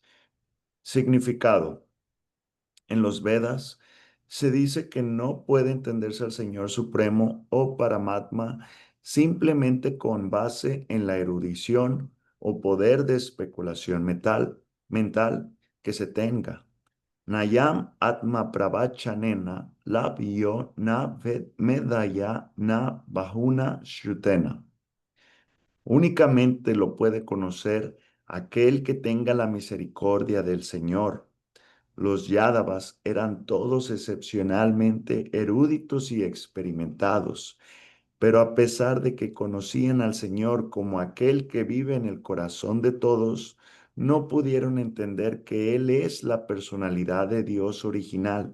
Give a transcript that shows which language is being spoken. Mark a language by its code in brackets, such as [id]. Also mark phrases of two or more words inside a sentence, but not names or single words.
[es] Significado. En los Vedas se dice que no puede entenderse al Señor Supremo o Paramatma simplemente con base en la erudición o poder de especulación mental que se tenga. [sa] नायम् आत्मा प्रवचनेन लभ्यो न मेधया न बहुना श्रुतेन. [es] Únicamente lo puede conocer aquel que tenga la misericordia del Señor. Los Yádavas eran todos excepcionalmente eruditos y experimentados, pero a pesar de que conocían al Señor como aquel que vive en el corazón de todos, no pudieron entender que Él es la personalidad de Dios original.